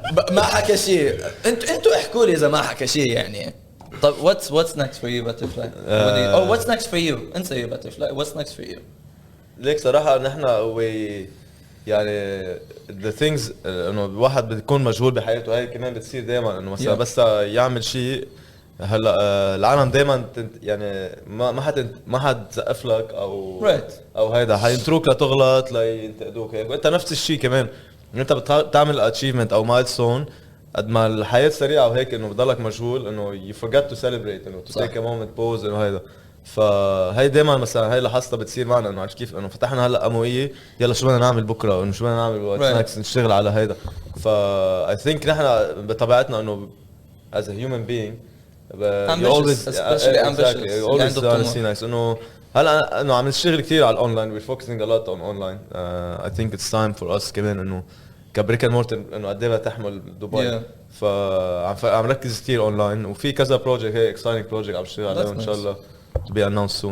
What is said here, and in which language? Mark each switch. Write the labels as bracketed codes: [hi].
[ar] ما حكى شيء انتوا احكوا لي اذا ما حكى شيء يعني طب [en] what's next for you butterfly or what's next for you [ar] انسى [en] you butterfly what's next for you [ar] ليك صراحه نحن يعني [en] the things [ar] انه الواحد بيكون مشغول بحياته هاي كمان بتصير دائما انه مثلا [en] Yeah. [ar] بس يعمل شيء هلا العالم دائما يعني ما حد زقف لك او [en] Right. [ar] او هيدا حينتروك لتغلط لينتقدوك هيك وانت نفس الشيء كمان انت بتعمل اتشيفمنت او مايلستون قد ما الحياه سريعه وهيك انه بضلك مشغول انه [en] you forget to celebrate [ar] انه [en] to [ar] صح. [en] take a moment pause [ar] انه هيدا فهي دائما مثلا هي لاحظتها بتصير معنا انه عارف كيف انه فتحنا هلا امويه يلا شو بدنا نعمل بكره انه شو بدنا نعمل واتس نكست نشتغل على هيدا. فا [en] I think [ar] نحن بطبيعتنا انه [en] as a human being you always especially ambitious you always want to see nice [ar] انه هلا انه عم نشتغل كثير على الاونلاين [en] we're focusing a lot on online I think it's time for us [ar] كمان انه كبريك اند مورتر انه قد ايه تحمل دبي فعم ركز كثير اونلاين وفي كذا بروجكت هيك اكسايتنج بروجكت عم بشتغل عليهم ان شاء الله [en] to be announced soon.